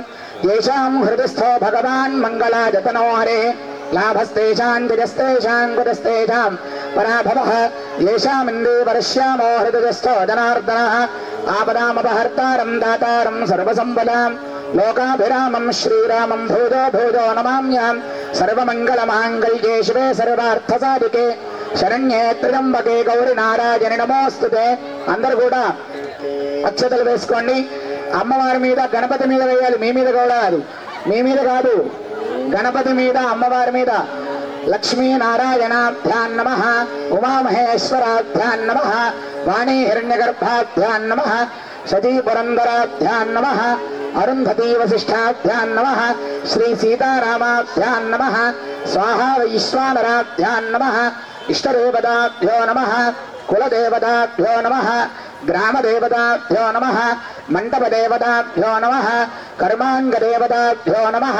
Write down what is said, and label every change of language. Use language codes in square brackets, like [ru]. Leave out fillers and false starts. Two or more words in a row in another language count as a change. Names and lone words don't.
[sa] येषां हृदिस्थो भगवान् मङ्गलायतनो हरेः लाभस्तेषां जयस्तेषां कुतस्तेषां पराभवः येषामिन्दे वर्ष्यामो हृदयस्थो जनार्दनः आपदामपहर्तारं दातारं सर्वसम्पदां लोकाभिरामं श्रीरामं भूजो भूजो नमाम्यां सर्वमङ्गलमाङ्गल्ये शिवे सर्वार्थसाधिके शरण्ये त्र्यम्बके गौरी नारायणि नमोस्तुते. [te] అందరూ కూడా అక్షతలు వేసుకోండి. అమ్మవారి మీద గణపతి మీద వేయాలి, మీ మీద కాదు, మీ మీద కాదు, గణపతి మీద అమ్మవారి మీద. [sa] लक्ष्मीनारायणाभ्यां नमः, उमामहेश्वराभ्यां नमः, वाणी हिरण्यगर्भाभ्यां नमः, सती पुरन्दराभ्यां नमः, अरुन्धती वशिष्ठाभ्यां नमः, श्री सीतारामाभ्यां नमः, स्वाहा वैश्वानराभ्यां नमः, इष्टदेवताभ्यो नमः, कुलदेवताभ्यो नमः, ग्रामदेवताभ्यो नमः, मण्डपदेवताभ्यो नमः, कर्माङ्गदेवताभ्यो नमः.